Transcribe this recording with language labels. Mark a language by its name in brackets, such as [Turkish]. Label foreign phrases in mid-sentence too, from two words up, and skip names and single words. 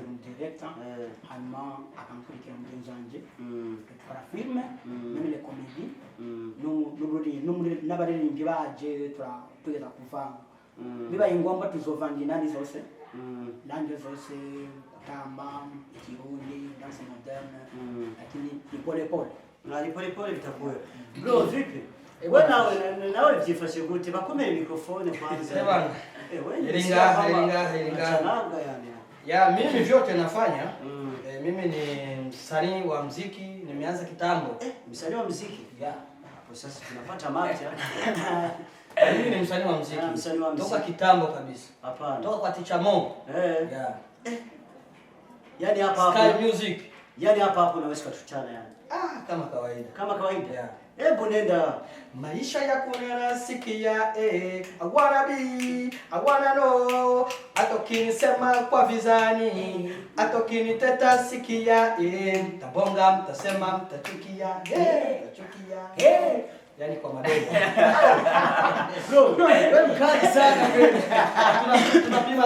[Rundi] Hanyuma akankurikira mugenzi wanje tukora filme [French] même les comédies [Rundi] n'abaririmbyi baje tugeza kuvanga bibaye ngombwa tuzovanga inani zose nanjye zose kutamba ikirundi [French] danse moderne [Swahili] lakini ni pole pole [Rundi] bitakuwe. Bro [Swahili] vipi wewe nawe [Rundi] byifashe gute bakomera mikrofone kwanza? Iringa [Swahili] yani ya mimi vyote nafanya. Mimi ni msanii wa muziki, nimeanza kitambo. Msanii wa muziki? Yeah. Hapo sasa tunapata mapya. Mimi ni msanii wa muziki. Toka kitambo kabisa. Hapana. Toka kwa Teacher Mo. Yeah. Yaani hapa Sky Music. Yaani hapa unaweza kutuchana yani. Kama kawaida. Kama kawaida. Yeah. Hebu nenda. Maisha yako yanasikia [English] I wanna be, I wanna know. [Swahili] Atokinisema kwa vizani, atokiniteta sikia mtabonga, mtasema, mtachukia, mtachukia. Yani kwa madeni. Bro, wewe mkali sana kweli. Tunapima